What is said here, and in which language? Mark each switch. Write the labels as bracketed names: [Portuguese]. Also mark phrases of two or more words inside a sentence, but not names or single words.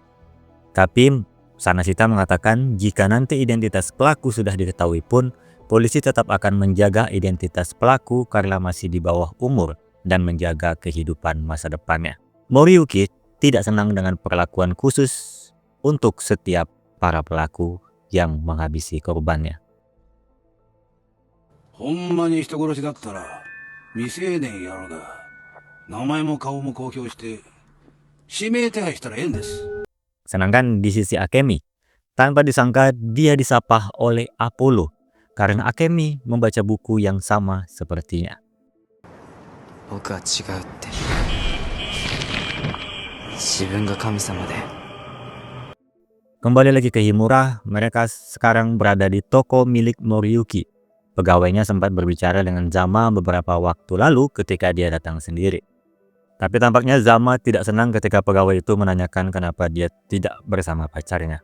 [Indonesian] Tapi Sanashita mengatakan jika nanti identitas pelaku sudah diketahui pun, polisi tetap akan menjaga identitas pelaku karena masih di bawah umur dan menjaga kehidupan masa depannya. Moriyuki tidak senang dengan perlakuan khusus untuk setiap para pelaku yang menghabisi korbannya. [Japanese] ほんまに人殺しだったら未成年やろが名前も顔も公表して指名手配したらええんです。 [Indonesian] Sedangkan di sisi Akemi, tanpa disangka dia disapa oleh Apollo karena Akemi membaca buku yang sama sepertinya. [Japanese] 僕は違うって自分が神様で [Indonesian] Kembali lagi ke Himura, mereka sekarang berada di toko milik Moriyuki. Pegawainya sempat berbicara dengan Zama beberapa waktu lalu ketika dia datang sendiri. Tapi tampaknya Zama tidak senang ketika pegawai itu menanyakan kenapa dia tidak bersama pacarnya.